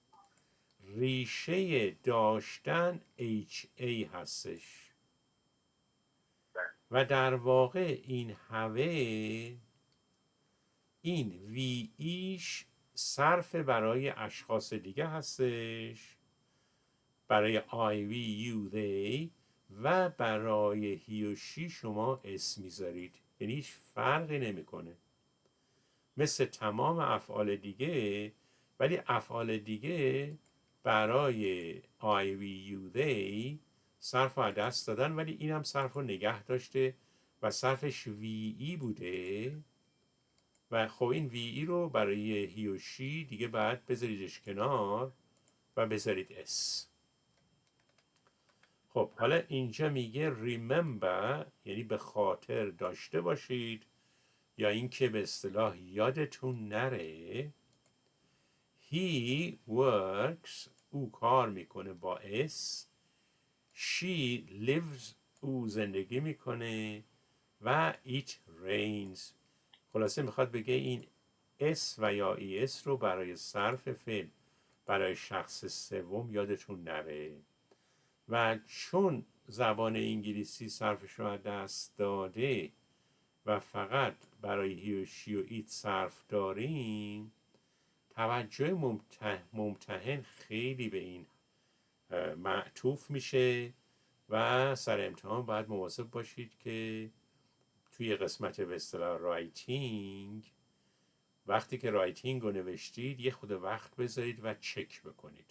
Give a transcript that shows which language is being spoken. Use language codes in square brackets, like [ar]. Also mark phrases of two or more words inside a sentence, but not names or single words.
[fa] ریشه داشتن HA هستش و در واقع این هوه، این وی ایش صرف برای اشخاص دیگه هستش، برای [en] I, we, you, they [fa] و برای he و she شما اسم میذارید، یعنی هیچ فرقی نمیکنه مثل تمام افعال دیگه. ولی افعال دیگه برای [en] I, we, you, they [fa] صرف رو دست دادن، ولی این هم صرف رو نگه داشته و صرفش وی ای بوده. و خب این وی ای رو برای هی و شی دیگه باید بذاریدش کنار و بذارید اس. خب حالا اینجا میگه remember یعنی به خاطر داشته باشید یا اینکه به اصطلاح یادتون نره. [en] He works [fa] او کار میکنه با اس. [en] She lives [fa] او زندگی میکنه و [en] it rains. [fa] خلاصه میخواد بگه این اس و یا ای اس رو برای صرف فعل برای شخص سوم یادتون نره. و چون زبان انگلیسی صرفش رو از دست داده و فقط برای هی و شی و ایت صرف داریم، توجه ممتحن خیلی به این معطوف میشه و سر امتحان باید مواظب باشید که توی قسمت به اصطلاح رایتینگ وقتی که رایتینگ رو نوشتید یه خود وقت بذارید و چک بکنید.